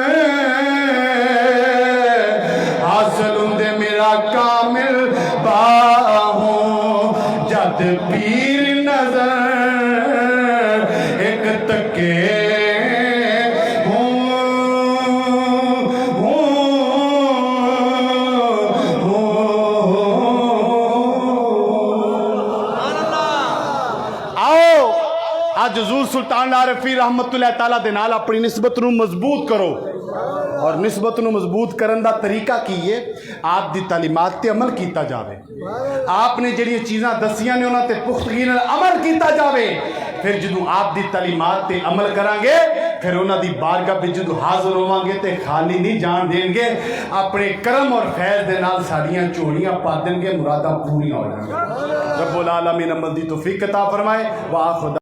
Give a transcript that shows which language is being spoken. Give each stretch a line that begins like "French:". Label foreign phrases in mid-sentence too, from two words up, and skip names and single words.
Punjabi: حاصل ہوندے میرا کامل باہو جد پیر نظر اک تکے اج حضور سلطان عارفی
Arabic: رحمة الله تعالى
Punjabi: دے نال اپنی نسبت نوں مضبوط کرو. اور نسبت نوں مضبوط کرن دا طریقہ کی ہے آپ دی تعلیمات تے عمل کیا جائے. آپ نے جہڑیاں چیزاں دسیاں نے اوہناں تے پختگی نال عمل کیا جائے. فیر جدوں آپ دی تعلیمات تے عمل کراں گے فیر اوہناں دی بارگاہ وچ جدوں حاضر ہوواں گے تے خالی نہیں جان دین گے. اپنے کرم اور فیض دے نال ساڈیاں جھولیاں پا دین گے، مراداں پوریاں ہو جان گیاں. ربُّ العالمین عمل دی توفیق عطا فرمائے۔ واہ خدا.